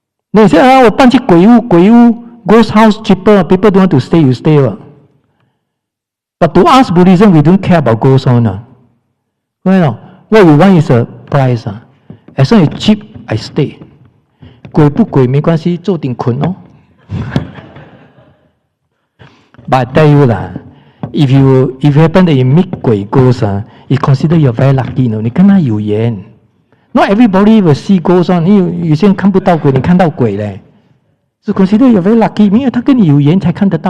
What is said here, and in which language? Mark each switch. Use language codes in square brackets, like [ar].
[zh] 那你说我搬去鬼屋 [en] ghost house cheaper, people don't want to stay, you stay. But to us Buddhism, we don't care about ghost owner. What we want is a price. As long as it's cheap, I stay. [zh] 鬼不鬼没关系，坐定困哦。 [en] But I tell you if you happen that you meet 鬼 ghost, you consider you're very lucky. [zh] 你跟他有缘。 [en] Not everybody will see ghost. [zh] 有些人看不到鬼，你看到鬼嘞。 [en] So consider you're very lucky， [zh] 因为他跟你有缘才看得到。